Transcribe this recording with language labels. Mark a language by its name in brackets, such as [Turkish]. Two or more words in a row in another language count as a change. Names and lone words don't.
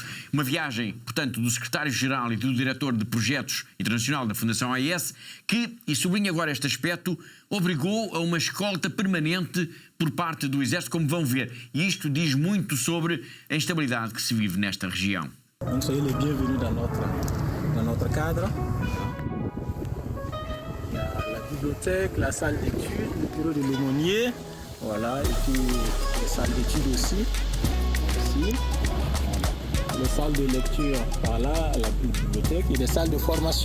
[Portuguese] Uma viagem, portanto, do secretário-geral e do diretor de projetos internacional da Fundação AIS, que, e sublinho agora este aspecto, obrigou a uma escolta permanente por parte do Exército, como vão ver. E isto diz muito sobre a instabilidade que se vive nesta região. [French] Donc soyez les bienvenus dans notre cadre. Il y a la bibliothèque, la salle d'études, le bureau de l'aumônier, voilà, et puis les salles d'études aussi, ici. Les salles de lecture par là, la bibliothèque, et les salles de formation.